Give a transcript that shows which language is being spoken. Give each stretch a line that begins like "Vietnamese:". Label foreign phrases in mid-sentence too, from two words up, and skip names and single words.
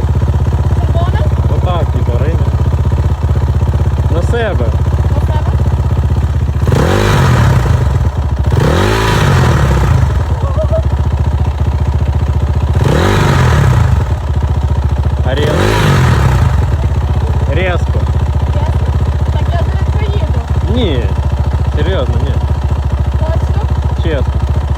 Ukrainian: Червона? Отак, типа, рина. На себе. До себе?
Russian: А резко. Резко. Ясно?
Ukrainian: Так я зараз поїду. Ні. Серйозно, ні. Точно? Чесно.